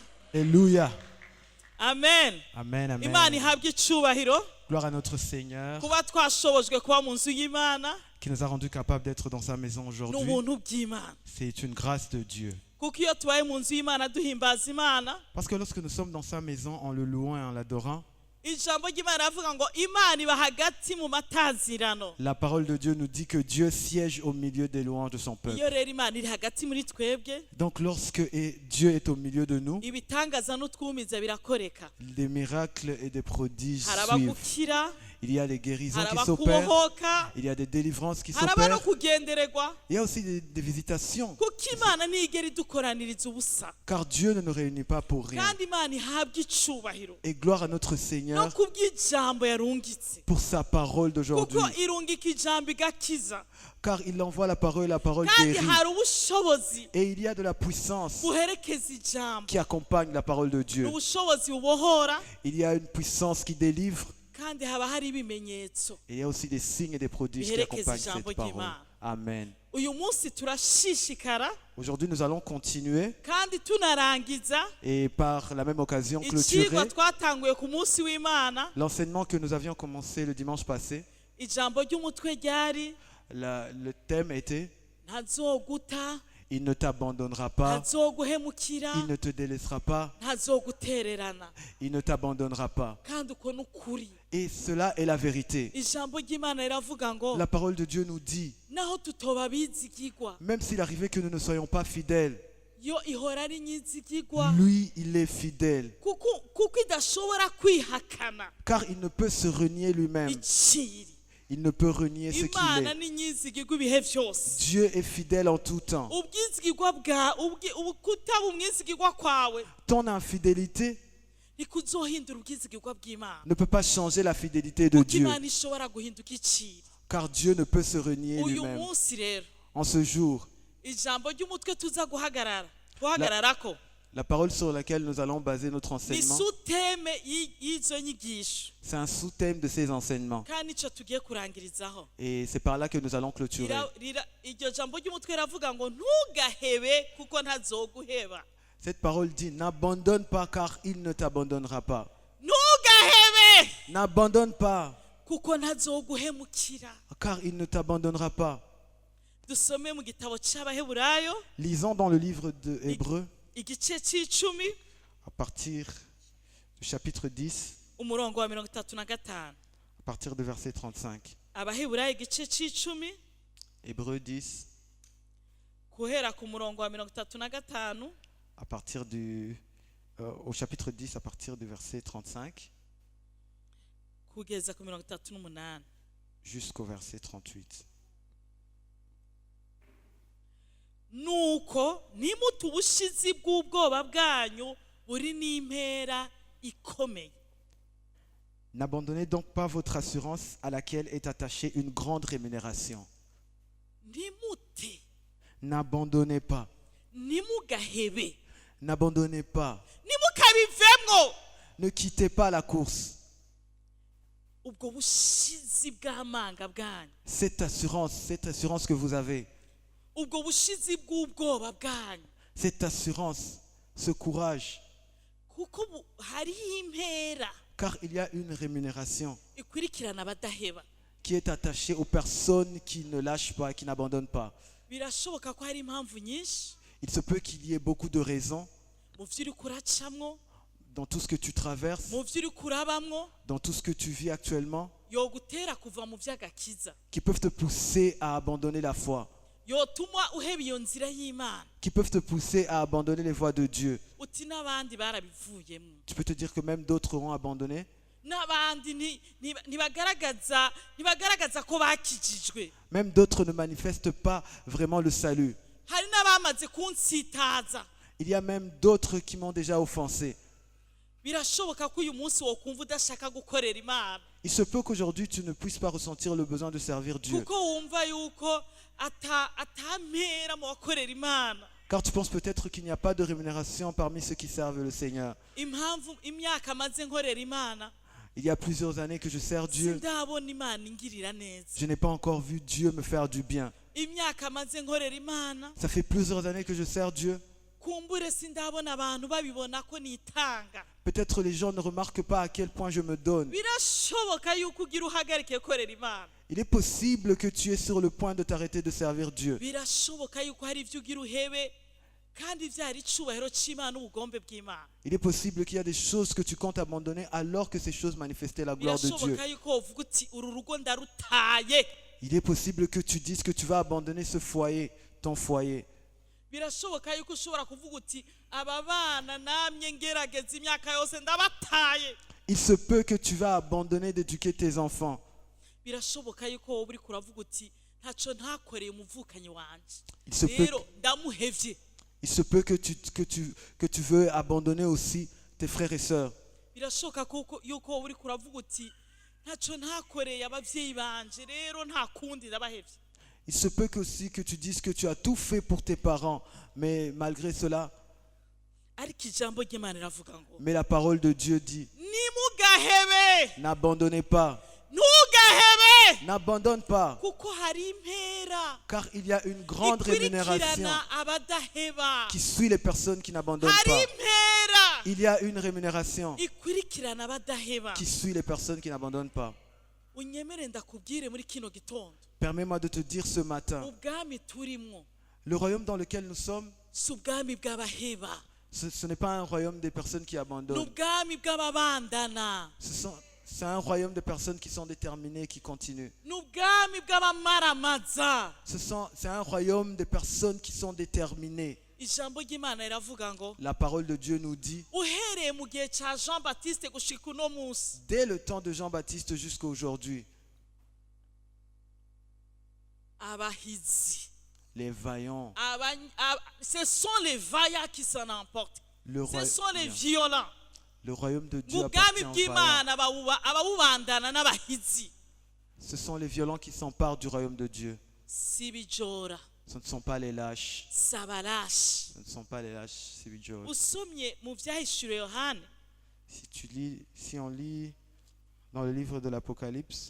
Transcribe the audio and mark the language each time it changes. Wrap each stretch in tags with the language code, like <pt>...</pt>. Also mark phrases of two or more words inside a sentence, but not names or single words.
<fr>Alléluia. Amen. Amen,</fr> <rn>Imana amen. ihabwe icyubahiro</rn> <fr>Gloire à notre Seigneur</fr> <rn>kuba twashobojwe kuba mu nzu y'Imana</rn> <fr>qui nous a rendus capables d'être dans sa maison aujourd'hui.</fr> <rn>n'ubuntu bw'Imana.</rn> <fr>C'est une grâce de Dieu.</fr> <rn>Kuko iyo tubaye mu nzu y'Imana duhimbaza Imana,</rn> <fr>Parce que lorsque nous sommes dans sa maison en le louant et en l'adorant,</fr> <rn>ijambo ry'Imana ravuga ngo Imana iba hagati mu matazirano.</rn> <fr>la parole de Dieu nous dit que Dieu siège au milieu des louanges de son peuple.</fr> <rn>Iyo rero Imana iri hagati muri twebwe,</rn> <fr>Donc lorsque Dieu est au milieu de nous,</fr> <rn>ibitangaza n'utwumiza birakoreka.</rn> <fr>des miracles et des prodiges</fr> <rn>Haraba</rn> <fr>suivent.</fr> <rn>gukira,</rn> <fr>Il y a des guérisons qui</fr> <rn>haraba</rn> <fr>s'opèrent,</fr> <rn>kubohoka,</rn> <fr>il y a des délivrances qui</fr> <rn>haraba no</rn> <fr>s'opèrent,</fr> <rn>kugendererwa.</rn> <fr>il y a aussi des visitations.</fr> <rn>Kuko Imana ntigera idukoraniriza ubusa.</rn> <fr>Car Dieu ne nous réunit pas pour rien.</fr> <rn>Kandi Imana ihabwe icubahiro</rn> <fr>Et gloire à notre</fr> <rn>no</rn> <fr>Seigneur</fr> <rn>kubw'ijambo yarungitse.</rn> <fr>pour sa parole d'aujourd'hui.</fr> <rn>Kuko irungika ijambo igakiza.</rn> <fr>Car il envoie la parole</fr> <rn>Kandi</rn> <fr>guérit.</fr> <rn>hari ubushobozi</rn> <fr>Et il y a de la puissance</fr> <rn>buherekeza ijambo.</rn> <fr>qui accompagne la parole de Dieu.</fr> <rn>Ubushobozi bubohora,</rn> <fr>Il y a une puissance qui délivre.</fr> <rn>kandi haba hari ibimenyetso.</rn> <fr>Et il y a aussi des signes et des prodiges qui accompagnent cette parole.</fr> <rn>Amen. Uyu munsi turashishikara</rn> <fr>Aujourd'hui, nous allons continuer</fr> <rn>kandi tunarangiza</rn> <fr>et par la même occasion</fr> <rn>icigwa</rn> <fr>clôturer</fr> <rn>twatanguye ku munsi w'Imana.</rn> <fr>l'enseignement que nous avions commencé le dimanche passé.</fr> <rn>Ijambo ry'umutwe ryari</rn> <fr>Le thème était</fr> <rn>ntazoguta,</rn> <fr>il ne t'abandonnera pas,</fr> <rn>ntazoguhemukira,</rn> <fr>il ne te délaissera pas,</fr> <rn>ntazogutererana.</rn> <fr>il ne t'abandonnera pas.</fr> <rn>Kandi uko n'ukuri.</rn> <fr>Et cela est la vérité.</fr> <rn>Ijambo ry'Imana riravuga ngo</rn> <fr>La parole de Dieu nous dit,</fr> <rn>naho tutoba bizigirwa,</rn> <fr>même s'il arrivait que nous ne soyons pas fidèles,</fr> <rn>yo ihora ari nyizigirwa,</rn> <fr>lui, il est fidèle.</fr> <rn>kuko idashobora kwihakana</rn> <fr>Car il ne peut se renier lui-même.</fr> <rn>iciri.</rn> <fr>Il ne peut renier ce qu'il</fr> <rn>Imana</rn> <fr>est.</fr> <rn>ni nyizigirwa ibihe byose.</rn> <fr>Dieu est fidèle en tout temps.</fr> <rn>Ubwizigirwa kutaba umwizigirwa kwawe</rn> <fr>Ton infidélité</fr> <rn>ntikuzohindura ubwizigirwa bw'Imana.</rn> <fr>ne peut pas changer la fidélité de</fr> <rn>Kuko</rn> <fr>Dieu.</fr> <rn>Imana ishobora guhinduka iciri.</rn> <fr>Car Dieu ne peut se renier</fr> <rn>Uyu</rn> <fr>lui-même.</fr> <rn>munsi rero</rn> <fr>En ce jour,</fr> <rn>ijambo ry'umutwe tuza guhagararako</rn> <fr>la parole sur laquelle nous allons baser notre</fr> <rn>ni</rn> <fr>enseignement,</fr> <rn>suteme y'izo nyigisho,</rn> <fr>c'est un sous-thème de ces enseignements.</fr> <rn>kandi nico tugiye kurangirizaho.</rn> <fr>Et c'est par là que nous allons clôturer.</fr> <rn>Iryo jambo ry'umutwe riravuga ngo ntugahebe kuko ntazoguheba.</rn> <fr>Cette parole dit, n'abandonne pas car il ne t'abandonnera pas.</fr> <rn>Ntugahebe</rn> <fr>N'abandonne pas</fr> <rn>kuko ntazoguhemukira.</rn> <fr>car il ne t'abandonnera pas.</fr> <rn>Dusome mu gitabo cy'Abaheburayo</rn> <fr>Lisons dans le livre de Hébreux</fr> <rn>igice c'icumi</rn> <fr>à partir du chapitre 10,</fr> <rn>umurongo wa 35.</rn> <fr>à partir du verset 35.</fr> <rn>Abaheburayo igice c'icumi</rn> <fr>Hébreux 10,</fr> <rn>guhera ku murongo wa 35</rn> <fr>à partir au chapitre 10, à partir du verset 35</fr> <rn>kugeza ku 38</rn> <fr>jusqu'au verset 38.</fr> <rn>nuko nimuta ubushizi bw'ubwoba bwanyu buri n'impera ikomeye.</rn> <fr>N'abandonnez donc pas votre assurance à laquelle est attachée une grande rémunération.</fr> <rn>Nimute,</rn> <fr>N'abandonnez pas.</fr> <rn>nimugahebe,</rn> <fr>N'abandonnez pas.</fr> <rn>nimukabivemwo</rn> <fr>Ne quittez pas la course.</fr> <rn>ubwo bushizi bw'amanga bwanyu,</rn> <fr>Cette assurance que vous avez,</fr> <rn>ubwo bushizi bw'ubwoba bwanyu,</rn> <fr>cette assurance, ce courage,</fr> <rn>kuko hariho impera</rn> <fr>car il y a une rémunération</fr> <rn>ikurikirana abadaheba.</rn> <fr>qui est attachée aux personnes qui ne lâchent pas et qui n'abandonnent pas.</fr> <rn>Birashoboka ko hari impamvu nyinshi</rn> <fr>Il se peut qu'il y ait beaucoup de raisons</fr> <rn>mu byo uri kuracamwo,</rn> <fr>dans tout ce que tu traverses,</fr> <rn>mu byo uri kurabamwo,</rn> <fr>dans tout ce que tu vis actuellement,</fr> <rn>yogutera kuva mu by'agakiza,</rn> <fr>qui peuvent te pousser à abandonner la foi,</fr> <rn>yotuma uheba iyo nzira y'Imana.</rn> <fr>qui peuvent te pousser à abandonner les voies de Dieu.</fr> <rn>Uti n'abandi barabivuyemo,</rn> <fr>Tu peux te dire que même d'autres auront abandonné.</fr> <rn>n'abandi ntibagaragaza ko bakijijwe.</rn> <fr>Même d'autres ne manifestent pas vraiment le salut.</fr> <rn>Hari n'abamaze kunsitaza.</rn> <fr>Il y a même d'autres qui m'ont déjà offensé.</fr> <rn>Birashoboka ko uyu munsi wokumva udashaka gukorera Imana,</rn> <fr>Il se peut qu'aujourd'hui tu ne puisses pas ressentir le besoin de servir Dieu.</fr> <rn>kuko wumva yuko atampera mu bakorera Imana.</rn> <fr>Car tu penses peut-être qu'il n'y a pas de rémunération parmi ceux qui servent le Seigneur.</fr> <rn>Impamvu imyaka maze nkorera Imana,</rn> <fr>Il y a plusieurs années que je sers Dieu.</fr> <rn>sindabona Imana ingirira neza.</rn> <fr>Je n'ai pas encore vu Dieu me faire du bien.</fr> <rn>Imyaka maze nkorera Imana,</rn> <fr>Ça fait plusieurs années que je sers Dieu.</fr> <rn>kumbure sindabona abantu babibona ko nitanga.</rn> <fr>Peut-être les gens ne remarquent pas à quel point je me donne.</fr> <rn>Birashoboka yuko ugira uhagarike korera Imana.</rn> <fr>Il est possible que tu es sur le point de t'arrêter de servir Dieu.</fr> <rn>Birashoboka yuko hari ivyo ugira uhebe kandi vyari icubahiro c'Imana ubugombe bw'Imana.</rn> <fr>Il est possible qu'il y a des choses que tu comptes abandonner alors que ces choses manifestaient la gloire de Dieu.</fr> <rn>Birashoboka yuko uvuga uti uru rugo ndarutaye.</rn> <fr>Il est possible que tu dises que tu vas abandonner ce foyer, ton foyer.</fr> <rn>Birashoboka yuko ushobora kuvuga uti aba bana namye ngerageza imyaka yose ndabataye.</rn> <fr>Il se peut que tu vas abandonner d'éduquer tes enfants.</fr> <rn>Birashoboka yuko wowe uriko uravuga uti ntaco ntakoreye umuvukanyi wanje.</rn> <fr>Il se peut,</fr> <rn>Rero ndamuhevye.</rn> <fr>il se peut que tu veux abandonner aussi tes frères et sœurs.</fr> <rn>Birashoboka yuko wowe uriko uravuga uti ntaco ntakoreye abavyeyi banje rero nta kundi ndabahevye.</rn> <fr>Il se peut aussi que tu dises que tu as tout fait pour tes parents, mais malgré cela,</fr> <rn>Ariko ijambo ry'Imana riravuga ngo</rn> <fr>mais la parole de Dieu dit,</fr> <rn>nimugahebe,</rn> <fr>n'abandonnez pas,</fr> <rn>ntugahebe,</rn> <fr>n'abandonne pas,</fr> <rn>kuko hari impera</rn> <fr>car il y a une grande rémunération</fr> <rn>ikurikirana abadaheba.</rn> <fr>qui suit les personnes qui n'abandonnent</fr> <rn>Hari</rn> <fr>pas.</fr> <rn>impera</rn> <fr>Il y a une rémunération</fr> <rn>ikurikirana abadaheba.</rn> <fr>qui suit les personnes qui n'abandonnent pas.</fr> <rn>Unyemere ndakubwire muri kino gitondo,</rn> <fr>Permets-moi de te dire ce matin,</fr> <rn>ubwami turimwo</rn> <fr>le royaume dans lequel nous sommes,</fr> <rn>si ubwami bw'abaheba,</rn> <fr>ce n'est pas un royaume des personnes qui</fr> <rn>ni</rn> <fr>abandonnent.</fr> <rn>ubwami bw'ababandana,</rn> <fr>C'est un royaume de personnes qui sont déterminées, qui continuent.</fr> <rn>ni ubwami bw'abamaramaza.</rn> <fr>C'est un royaume de personnes qui sont déterminées.</fr> <rn>Ijambo ry'Imana riravuga ngo</rn> <fr>La parole de Dieu nous dit,</fr> <rn>uhereye mu gihe ca Jean Baptiste gushika uno munsi,</rn> <fr>dès le temps de Jean-Baptiste jusqu'à aujourd'hui,</fr> <rn>abahizi,</rn> <fr>les vaillants, ce sont les vaillants qui s'en emportent. le, Ce sont les royaume, violents. le royaume de Dieu</fr> <rn>Mu bwami</rn> <fr>appartient aux vaillants.</fr> <rn>bw'Imana abawubandana n'abahizi,</rn> <fr>Ce sont les violents qui s'emparent du royaume de Dieu.</fr> <rn>si bijora,</rn> <fr>Ce ne sont pas les lâches.</fr> <rn>si abarashi.</rn> <fr>Ce ne sont pas les lâches, c'est Bijou.</fr> <rn>Usomye mu vyahishuriwe Yohana</rn> <fr>Si on lit dans le livre de l'Apocalypse,</fr>